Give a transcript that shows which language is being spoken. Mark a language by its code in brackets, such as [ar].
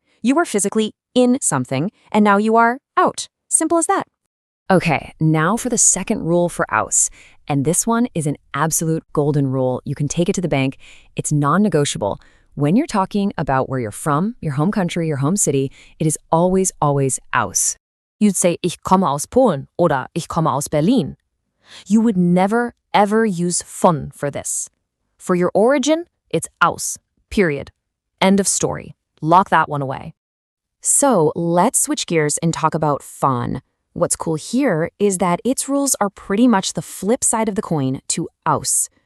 [en] You are physically in something, and now you are out. Simple as that. Okay, now for the second rule for aus. And this one is an absolute golden rule. You can take it to the bank. It's non-negotiable. When you're talking about where you're from, your home country, your home city, it is always, always aus. You'd say, [de] ich komme aus Polen, oder ich komme aus Berlin. [en] You would never, ever use von for this. For your origin, it's aus, period. End of story. Lock that one away. So let's switch gears and talk about von. What's cool here is that its rules are pretty much the flip side of the coin to aus.